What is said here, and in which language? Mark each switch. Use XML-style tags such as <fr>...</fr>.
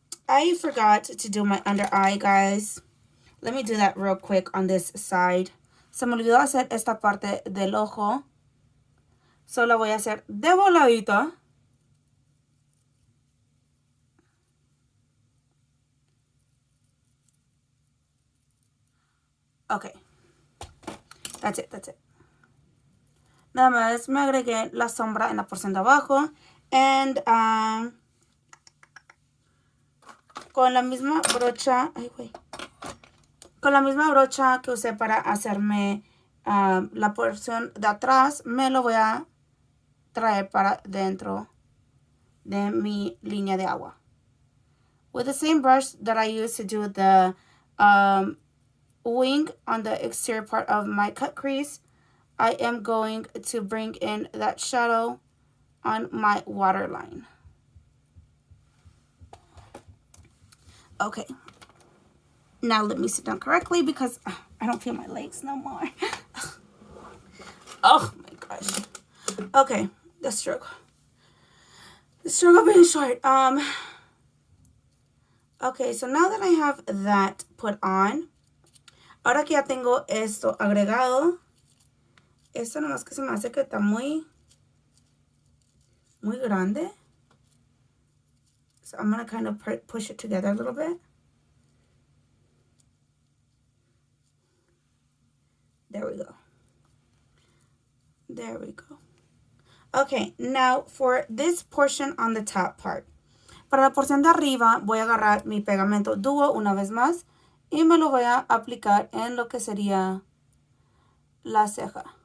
<en>I forgot to do my under eye, guys. Let me do that real quick on this side.</en> <es>Se me olvidó hacer esta parte del ojo. Solo voy a hacer de voladito. Okay. That's it. Nada más me agregué la sombra en la porción de abajo. And con la misma brocha, con la misma brocha que usé para hacerme la porción de atrás, me lo voy a traer para dentro de mi línea de agua.</es> <en>With the same brush that I used to do the wing on the exterior part of my cut crease, I am going to bring in that shadow on my waterline. Okay. Now let me sit down correctly because I don't feel my legs no more. Oh my gosh. Okay, the struggle. The struggle being short.</en> <es>Okay, so now that I have that put on, ahora que ya tengo esto agregado, esto nomás que se me hace que está muy grande.</es> <en>So I'm going to kind of push it together a little bit. There we go. There we go. Okay, now for this portion on the top part.</en> <es>Para la porción de arriba voy a agarrar mi pegamento dúo una vez más y me lo voy a aplicar en lo que sería la ceja.</es>